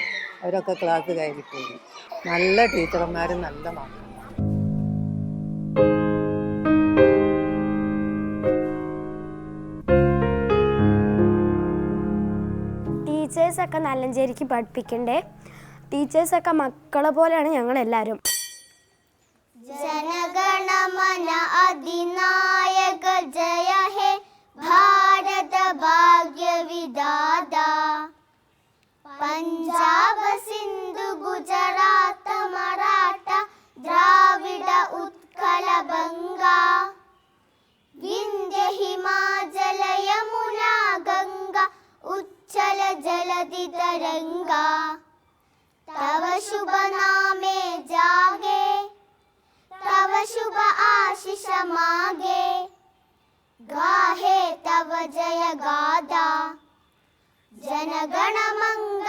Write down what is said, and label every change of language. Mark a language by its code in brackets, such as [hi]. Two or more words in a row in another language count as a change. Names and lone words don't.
[ml] അവരൊക്കെ ക്ലാസ് കയറി പോയി. നല്ല ടീച്ചർമാരും നല്ല മക്കളും. ടീച്ചേഴ്സൊക്കെ നല്ലഞ്ചേരിക്ക് പഠിപ്പിക്കണ്ടേ. ടീച്ചേഴ്സൊക്കെ മക്കളെ പോലെയാണ് ഞങ്ങളെല്ലാവരും. [bn] জনগণমন অধিনায়ক জয় হে ভারত ভাগ্য বিধাতা পঞ্জাব সিন্ধু গুজরাট মরাঠা দ্রাবিড় উৎকল বঙ্গ বিন্ধ্য হিমাচল যমুনা গঙ্গা উচ্ছল জলধি তরঙ্গ তব শুভ নামে জাগে তব শুভ আশিস মাগে গাহে তব জয় গাথা জনগণ মঙ্গল